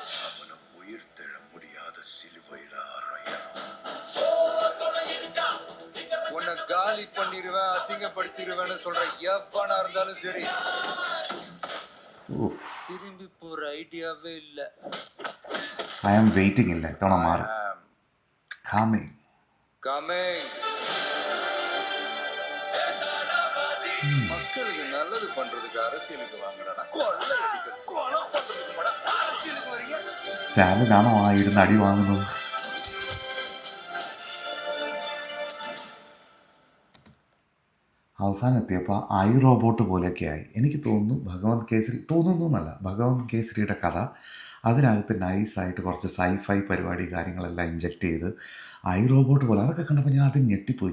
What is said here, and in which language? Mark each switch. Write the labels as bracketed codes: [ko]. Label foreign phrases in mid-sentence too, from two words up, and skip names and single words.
[ta] அசிங்கப்படுத்திடுவேன்னு சொல்ற எவனா இருந்தாலும் சரி, திரும்பி போற ஐடியாவே இல்ல. [en] I am waiting [ta] இல்ல, தோண மாறு. Coming. மக்களுக்கு நல்லது பண்றதுக்கு அரசியலுக்கு வாங்கடா. கொலை பண்றதுக்கு அரசியலுக்கு வரீங்க. [ml] സ്റ്റാലിനാണോ ആ ഇരുന്ന് അടി വാങ്ങുന്നത്? അവസാനം എത്തിയപ്പോൾ ഐ റോബോട്ട് പോലെയൊക്കെ ആയി. എനിക്ക് തോന്നുന്നു ഭഗവന്ത് കേസരി, തോന്നുന്നു എന്നല്ല, ഭഗവന്ത് കേസരിയുടെ കഥ അതിനകത്ത് നൈസായിട്ട് കുറച്ച് സൈഫൈ പരിപാടി കാര്യങ്ങളെല്ലാം ഇഞ്ചെക്റ്റ് ചെയ്ത് ഐ റോബോട്ട് പോലെ അതൊക്കെ കണ്ടപ്പോൾ ഞാൻ ആദ്യം ഞെട്ടിപ്പോയി.